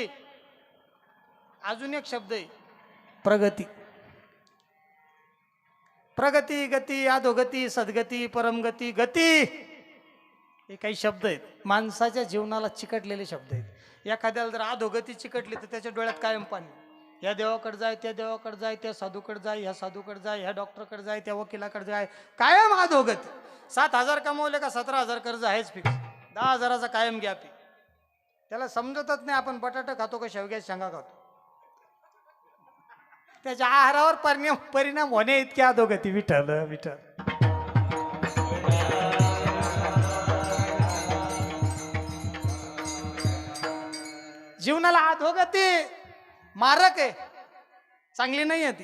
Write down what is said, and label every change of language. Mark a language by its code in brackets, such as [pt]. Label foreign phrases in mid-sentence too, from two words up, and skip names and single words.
[mr] अजून एक शब्द आहे प्रगती. प्रगती, गती, अधोगती, सद्गती, परमगती, गती हे काही शब्द आहेत. माणसाच्या जीवनाला चिकटलेले शब्द आहेत. एखाद्याला जर अधोगती चिकटली तर त्याच्या डोळ्यात कायम पाणी. या देवाकडे जाय, त्या देवाकडे जाय, त्या साधूकडे जाय, ह्या साधूकडे जाय, ह्या डॉक्टरकडे जाय, त्या वकिलाकडे जाय, कायम अधोगती. 7,000 कमवले का 17,000 कर्ज आहेच फिक्स. 10,000चा कायम गॅप आहे. त्याला समजतच नाही आपण बटाटा खातो का शेवग्याच्या शेंगा खातो. त्याच्या आहारावर परिणाम होणे इतके अधोगती. विठ्ठल विठ्ठल. जीवनाला अधोगती मारक आहे, चांगली नाही आहे ती.